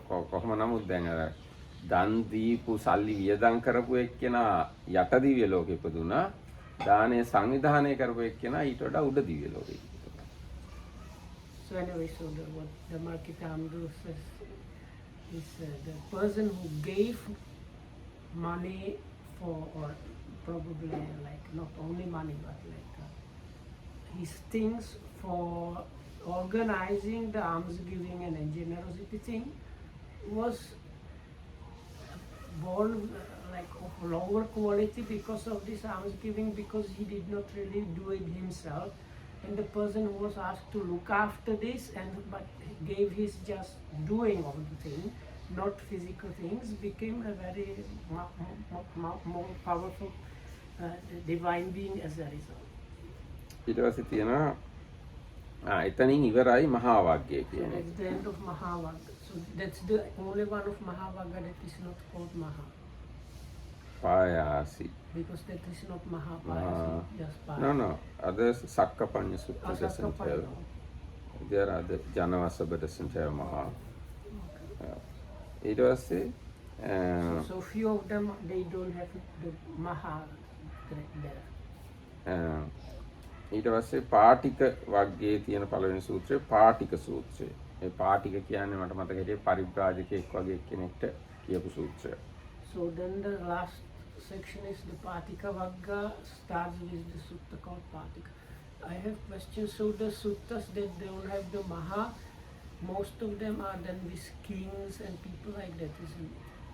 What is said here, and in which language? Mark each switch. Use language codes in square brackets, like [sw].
[si] කොහොම නමුත් දැන් අර දන් දීපු සල්ලි වියදම් කරපු එක්කෙනා යට දිව්‍ය ලෝකෙ ඉපදුනා. දානේ සංවිධානය කරපු එක්කෙනා ඊට වඩා උඩ දිව්‍ය ලෝකෙ ඉපදුනා. [en] So anyway, so what the Markitamdu says is the person who gave money for, or probably like not only money but like his things for organizing the alms giving and generosity thing was born like of lower quality because of this alms giving, because he did not really do it himself, and the person who was asked to look after this but gave his just doing of the thing, not physical things, became a very more powerful divine being as a result. [si] ඊට පස්සේ තියෙනවා එතනින් ඉවරයි මහා වග්ගය [en] So [si] කියන්නේ. [en] that's the end of Mahavagga. So that's the only one of Mahavagga that is not called Maha. [si] Payasi. [en] Because that is not Mahapayasi, just Payasi. No. Others Sakkapanya Sutta doesn't have. Sakkapanya. There are the Janavasabha doesn't have Maha. [si] ඊට පස්සේ [en] So few of them they don't have the Maha there. [si] ඊට පස්සේ පාටික වර්ගයේ තියෙන පළවෙනි සූත්‍රය පාටික සූත්‍රය. මේ පාටික කියන්නේ මට මතක හිටියේ පරිබ්‍රාජකෙක් වගේ කෙනෙක්ට කියපු සූත්‍රය. [en] So then the last section is the Patika Vagga, starts with the sutta called Patika. I have questions. So the suttas that don't have the Maha, most of them are done with kings and people like that, isn't it?